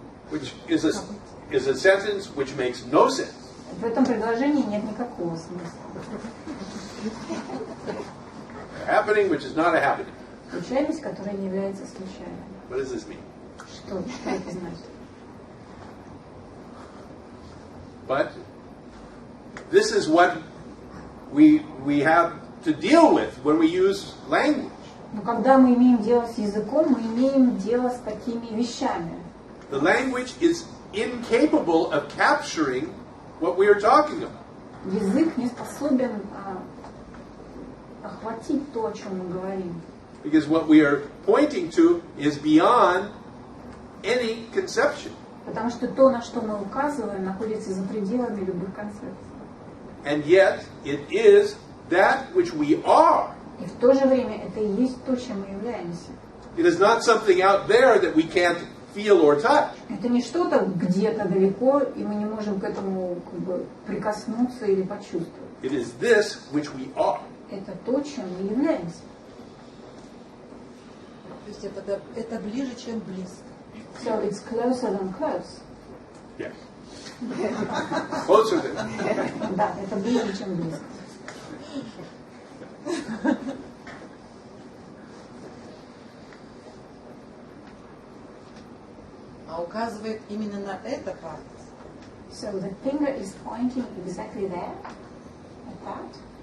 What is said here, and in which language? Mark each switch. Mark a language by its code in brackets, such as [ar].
[en] Which is a sentence which makes no sense. [ru] В этом предложении нет никакого смысла. [en] A happening which is not a happening. [ru] Случайность, которая не является случайной. [en] What does this mean? [ru] Что это значит? [en] But this is what we have to deal with when we use language. [ru] Но когда мы имеем дело с языком, мы имеем дело с такими вещами. [en] The language is incapable of capturing what we are talking about. [ru] Язык не способен охватить то, о чем мы говорим. [en] Because what we are pointing to is beyond any conception. [ru] Потому что то, на что мы указываем, находится за пределами любых концепций. [en] And yet, it is that which we are. [ru] И в то же время это и есть то, чем мы являемся. [en] It is not something out there that we can't feel or touch. [ru] Это не что-то где-то далеко, и мы не можем к этому как бы прикоснуться или почувствовать. [en] It is this which we are. [ru] Это то, чем мы являемся. То есть это ближе, чем близко. [en] So it's closer than close. Yes. Closer than. [ru] Да, это ближе, чем близко. А указывает именно на это палец. [en] So the finger is pointing exactly there, at that.